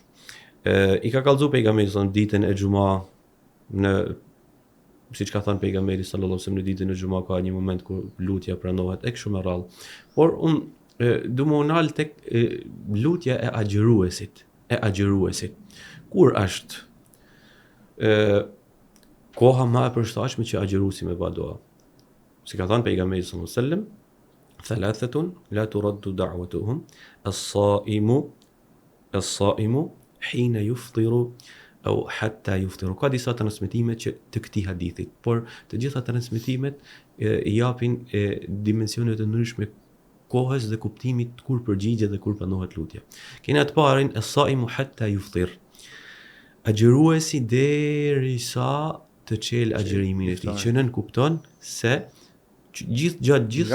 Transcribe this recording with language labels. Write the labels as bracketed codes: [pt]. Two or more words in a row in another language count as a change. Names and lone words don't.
[sq] I ka kallëzu pejgamberi [ar] صلى الله عليه وسلم [sq] ditën e xumë në siç ka thënë pejgamberi [ar] صلى الله عليه وسلم [sq] në ditën e xumë ka një moment kur lutja pranohet e kështu me radhë. Por du më unal tek lutja e agjëruesit. Kur është koha më e përshtatshme që agjëruesi me ba dua? Si ka thënë pejgamberi [ar] صلى الله عليه وسلم, ثلاثة لا ترد دعوتهم الصائم حين يفطر أو حتى يفطر. [sq] Ka disa transmetime që të këtij hadithit, por të gjitha transmetimet i japin dimensione të ndryshme kohës dhe kuptimit kur përgjigjet dhe kur pranohet lutja. Kena të parin [ar] الصائم حتى يفطر. [sq] Agjëruesi derisa të çel agjërimin e tij, që nën kupton se gjithë